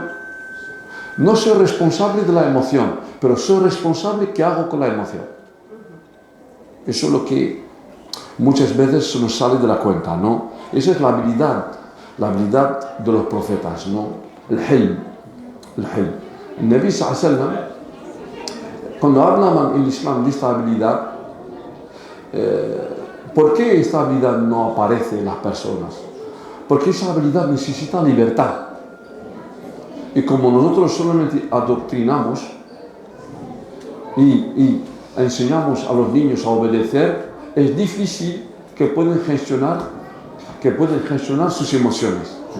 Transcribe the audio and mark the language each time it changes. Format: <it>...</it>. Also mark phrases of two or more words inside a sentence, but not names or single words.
<es>No soy responsable de la emoción, pero soy responsable de qué hago con la emoción. Eso es lo que muchas veces se nos sale de la cuenta, ¿no? Esa es la habilidad de los profetas, ¿no? El hilm. El Nabi</es> <ar>صلى الله عليه وسلم,</ar> <es>cuando hablaban en el Islam de esta habilidad, ¿por qué esta habilidad no aparece en las personas? Porque esa habilidad necesita libertad. Y como nosotros solamente adoctrinamos y enseñamos a los niños a obedecer, es difícil que puedan gestionar sus emociones.</es>